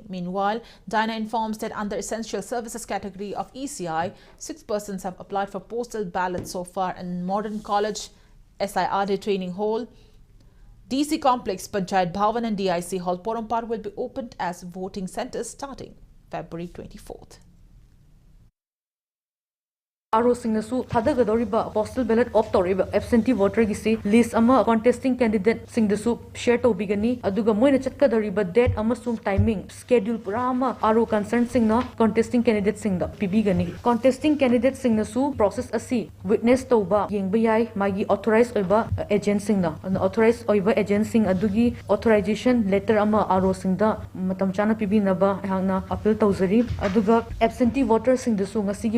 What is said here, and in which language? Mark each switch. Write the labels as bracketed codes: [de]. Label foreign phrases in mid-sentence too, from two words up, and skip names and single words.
[en] Meanwhile, Daina informs that under Essential Services category of ECI, 6 persons have applied for postal ballot so far in Modern College, SIRD Training Hall, DC Complex, Panchayat Bhavan and DIC Hall, Porompa will be opened as voting centers starting February 24th. [mni] Arosingnasu thadagadoriba [en] postal ballot opt [mni] toriba [en] absentee voter [mni] gisi list ama [en] contesting candidate [mni] singdasu share tobigani aduga moina chatkadoriba date amasung [en] timing schedule [mni] purama aro concern singna [en] contesting candidate [mni] singda pibigani [en] contesting candidate [mni] singnasu process asi witness toba yengba yai magi authorized oiba agent singna authorized oiba agent sing adugi [en] authorization letter [mni] ama aro singda matam chana pibinaba hangna appeal tawzari aduga [en] absentee voter [mni] singdasu ngasigi